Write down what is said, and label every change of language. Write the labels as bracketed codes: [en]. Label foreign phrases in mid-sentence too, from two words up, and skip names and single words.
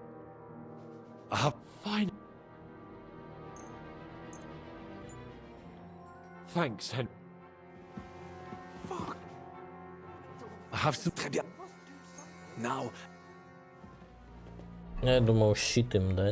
[en] Fine. Thanks, Henry. Fuck. I have some... [fr] Très bien. [en] Now... [ru] Я думал, щит им дать.